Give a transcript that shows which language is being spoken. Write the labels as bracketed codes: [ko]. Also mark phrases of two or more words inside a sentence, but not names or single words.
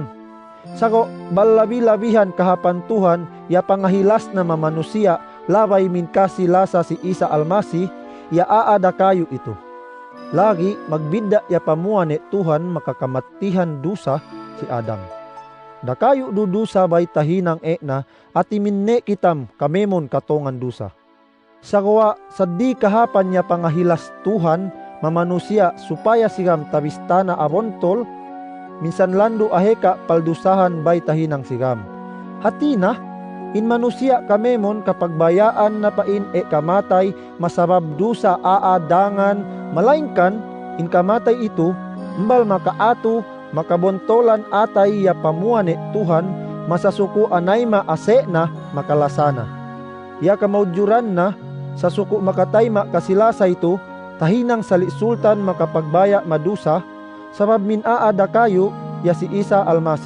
[sml] Sako, balabi-labihan kahapan Tuhan, ya pangahilas na mamanusia, labay min kasilasa si Isa almasi, ya aada kayo ito. Lagi magbida ya pamuan Tuhan makakamatihan dusa si Adam. Dakayo dudusa bay tahinang na at iminne kitam kamemon katongan dusa. Sagwa saddi kahapan niya pangahilas Tuhan mamanusia supaya sigam tabistana abontol, minsan lando aheka paldusahan bay tahinang sigam. Hatina, in manusia kamemon kapag bayaan na pain kamatay masabab dusa aadangan malaingkan in kamatay ito mbal makaato makabontolan atay ya pamuane Tuhan masasuko anay maase na makalasana. Ya kamaudyuran na sa suko makatayma kasilasa ito tahinang salisultan makapagbaya madusa sabab min aada kayo ya si Isa Almasi.